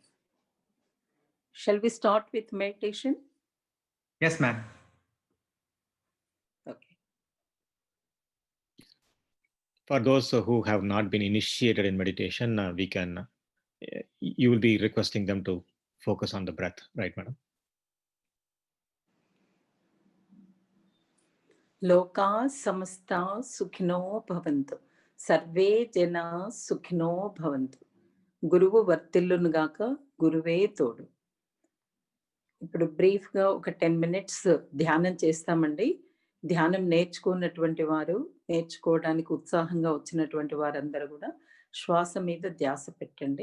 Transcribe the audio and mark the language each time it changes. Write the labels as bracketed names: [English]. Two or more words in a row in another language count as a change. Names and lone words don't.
[English] Shall we start with meditation? Yes, ma'am. Okay. For those who have not been initiated in meditation, you will be requesting them to focus on the breath, right, madam? [Sanskrit] लोकाः समस्ताः सुखिनो भवन्तु. सर्वे जनाः सुखिनो भवन्तु. [Telugu] గురువు వర్తిల్లును గాక గురువే తోడు. ఇప్పుడు బ్రీఫ్గా ఒక 10 minutes ధ్యానం చేస్తామండి. ధ్యానం నేర్చుకున్నటువంటి వారు, నేర్చుకోవడానికి ఉత్సాహంగా వచ్చినటువంటి వారందరూ కూడా శ్వాస మీద ధ్యాస పెట్టండి.